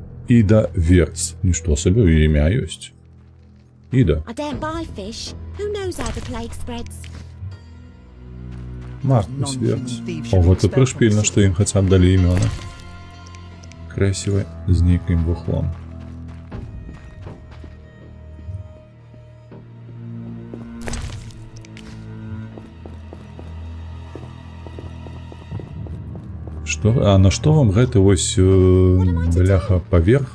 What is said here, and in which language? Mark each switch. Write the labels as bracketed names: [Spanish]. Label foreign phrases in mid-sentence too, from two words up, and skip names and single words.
[Ukrainian] Іда Верц. Нічого собі, її ім'я есть. Іда. [English] I don't buy fish. Who knows how the plague spreads? [Ukrainian] Маркус Верц. Ого, це пришпільно, що їм хоча б дали імена. Красиво, з неким вухлом. [Belarusian] Што? А на што вам гэты вось бляха паверх?